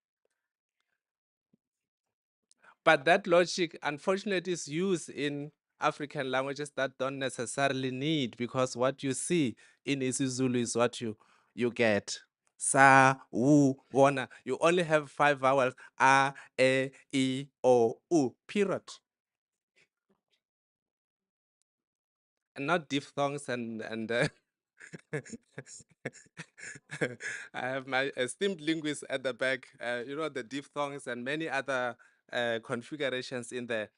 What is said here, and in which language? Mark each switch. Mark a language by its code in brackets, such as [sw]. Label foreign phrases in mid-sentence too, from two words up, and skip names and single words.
[en] But that logic, unfortunately, is used in African languages that don't necessarily need, because what you see in isiZulu is what you get. Sa, wu, wona. You only have 5 vowels: a, e, o, u, period. And not diphthongs and I have my esteemed linguist at the back. You know, the diphthongs and many other configurations in there.